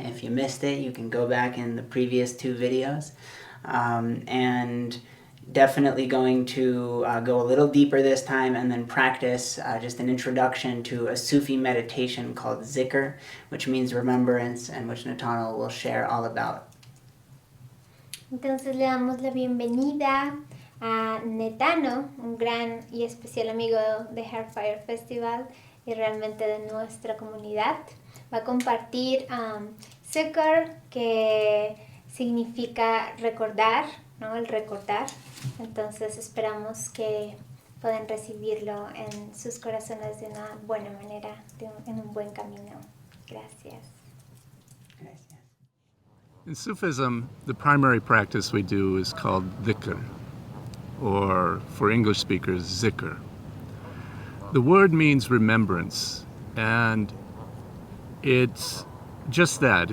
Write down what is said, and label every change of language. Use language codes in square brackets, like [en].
[en] If you missed it, you can go back in the previous 2 videos. And definitely going to go a little deeper this time and then practice just an introduction to a Sufi meditation called Zikr, which means remembrance, and which Nathanael will share all about. [es] Entonces le damos la bienvenida a Netano, un gran y especial amigo de HeartFire Festival y realmente de nuestra comunidad. Va a compartir Zikr, que significa recordar, ¿no? El recordar. Entonces esperamos que puedan recibirlo en sus corazones de una buena manera, en un buen camino. Gracias. [en] In Sufism, the primary practice we do is called dhikr, or for English speakers, zikr. The word means remembrance, and it's just that.